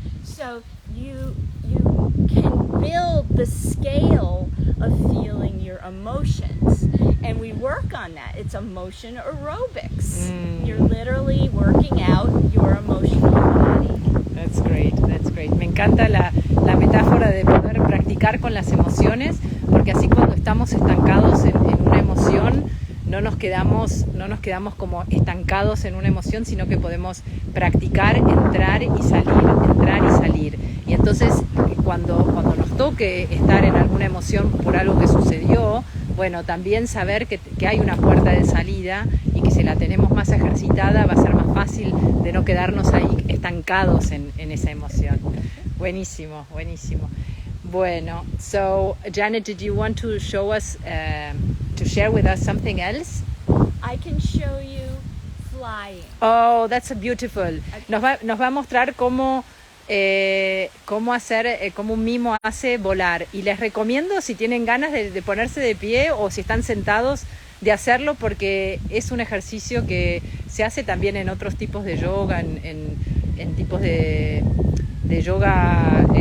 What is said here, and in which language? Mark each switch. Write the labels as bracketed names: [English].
[English] So you can build the scale of feeling your emotions. And we work on that. It's emotion aerobics. You're literally working out your emotional body. That's great, that's great. [Spanish] Me encanta la metáfora de poder practicar con las emociones, porque así cuando estamos estancados en una emoción, no nos quedamos como estancados en una emoción, sino que podemos practicar, entrar y salir. Y entonces cuando nos toque estar en alguna emoción por algo que sucedió, bueno, también saber que hay una puerta de salida y que si la tenemos más ejercitada va a ser más fácil de no quedarnos ahí estancados en esa emoción. Buenísimo, buenísimo. Bueno, [English] so Janet, did you want to show us, to share with us something else? I can show you flying. Oh, that's beautiful. Okay. [Spanish] Nos va a mostrar cómo hacer, cómo un mimo hace volar. Y les recomiendo, si tienen ganas de ponerse de pie o si están sentados, de hacerlo, porque es un ejercicio que se hace también en otros tipos de yoga, en tipos de yoga.